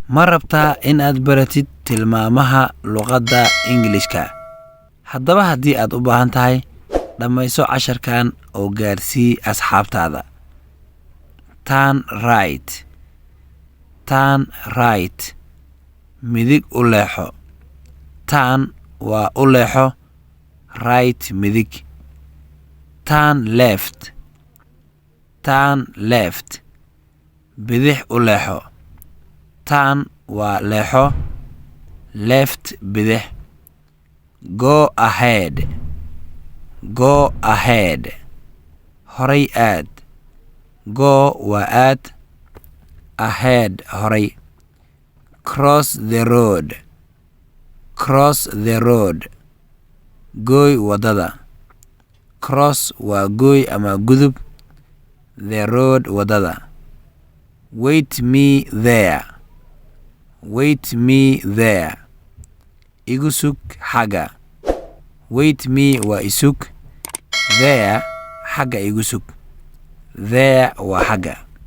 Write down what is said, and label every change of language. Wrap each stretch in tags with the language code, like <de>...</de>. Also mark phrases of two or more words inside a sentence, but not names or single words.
<so>Ma rabtaa in aad baratid tilmaamaha luqadda Ingiriiska? Haddaba haddii aad u baahan tahay, dhammayso casharkan oo gaarsii asxaabtaada.</so> <en>Turn right. Turn right.</en> <so>Midig u leexo. Turn waa u leexo.</so> <en>Right midig. Turn left. Turn left.</en> <so>Bidix u leexo. Turn waa leexo. Left bidix.</so> <en>Go ahead. Go ahead.</en> <so>Horay aad. Go waa aad. Ahead horay.</so> <en>Cross the road. Cross the road.</en> <so>Gooy wadada. Cross waa gooy ama gudub.</so> <en>The road wadada. Wait me there. Wait me there.</en> <so>Igu sug xagga.</so> <en>Wait me</en> <so>waa isug. There xagga igu sug. There waa xagga.</so>